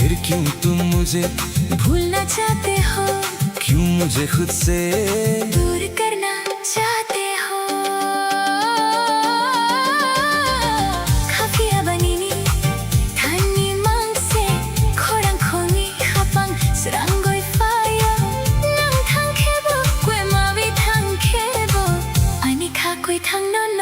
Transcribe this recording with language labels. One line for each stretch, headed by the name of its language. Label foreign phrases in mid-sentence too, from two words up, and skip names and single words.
Hindi: क्यों तुम मुझे भूलना चाहते हो, क्यों मुझे खुद से दूर करना चाहते हो.
Kok Borok: Kafiya banini, tani mangse, korang kongi kapang seranggoy fire. Nang thang kebo, kwe mawi thang kebo. Ani ka kwe thang no no.